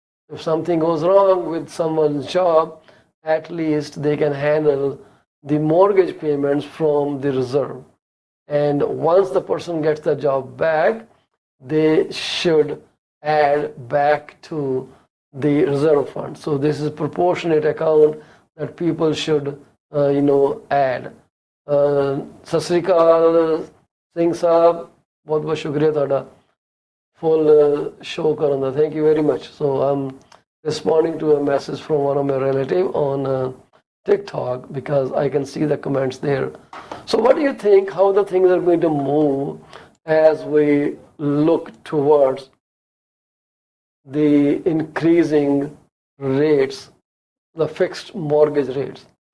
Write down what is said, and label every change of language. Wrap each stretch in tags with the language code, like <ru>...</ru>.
<en>If something goes wrong with someone's job, at least they can handle the mortgage payments from the reserve. And once the person gets the job back, they should add back to the reserve fund. So this is a proportionate account that people should add.</en> <pa>Sat Sri ਅਕਾਲ ਸਿੰਘ ਸਾਹਿਬ, ਬਹੁਤ ਬਹੁਤ ਸ਼ੁਕਰੀਆ ਤੁਹਾਡਾ</pa> <en>full show</en> <pa>ਕਰਨ ਦਾ.</pa> <en>Thank you very much. So I'm responding to a message from one of my relative on TikTok because I can see the comments there. So what do you think, how the things are going to move as we look towards the increasing rates, the fixed mortgage rates?</en>